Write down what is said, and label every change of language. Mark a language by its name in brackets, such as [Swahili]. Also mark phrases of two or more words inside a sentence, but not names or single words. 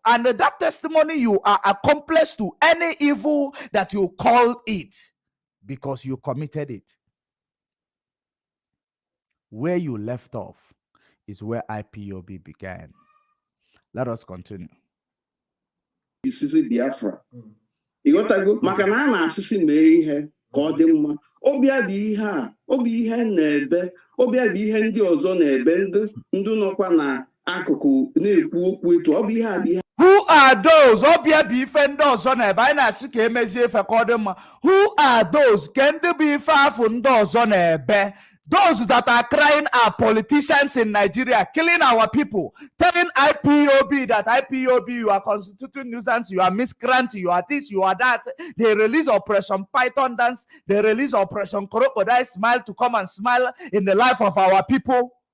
[English] And that testimony, you are accomplice to any evil that you call it because you committed it. Where you left off is where IPOB began. Let us continue. This is Biafra. You got to go. [Igbo] Makana asisi mee ihe ka ọ dị mma. Obi adị ihe a, obi ihe na-ebe, obi adị ihe ndị ọzọ na-ebe, ndị nọkwa na akụkụ na-ekwu okwu etu obi ihe adị ihe. [English] Who are those? [Igbo] Obi adị ife ndị ọzọ na-ebe, anyị na-asị ka emezie ife ka ọ dị mma. [English] Who are those? [Igbo] Ka ndị bụ ife afụ ndị ọzọ na-ebe? [English] Those that are crying are politicians in Nigeria, killing our people, telling IPOB that IPOB, you are constituting nuisance, you are miscreant, you are this, you are that. They release Operation Python Dance, they release Operation Crocodile Smile to come and smile in the life of our people.